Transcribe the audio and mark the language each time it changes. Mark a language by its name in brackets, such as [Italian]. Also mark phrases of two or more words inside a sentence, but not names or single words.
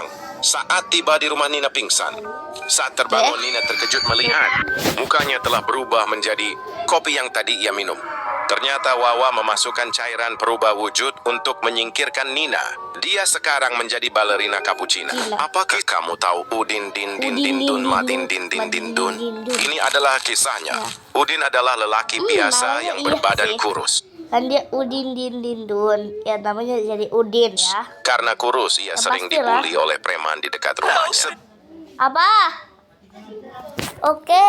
[Indonesian] Saat tiba di rumah, Nina pingsan. Saat terbangun, Nina terkejut melihat mukanya telah berubah menjadi kopi yang tadi ia minum. Ternyata Wawa memasukkan cairan perubah wujud untuk menyingkirkan Nina. Dia sekarang menjadi balerina Cappuccina. Apakah kamu tahu Udin Din Din Din Dun Matin Din Din Din Dun? Ini adalah kisahnya. Udin adalah lelaki biasa yang berbadan kurus. Kan dia Udin Din Din Dun. Ya namanya jadi Udin ya. Karena kurus, ia sering dibully oleh preman di dekat rumahnya. Abah. Oke.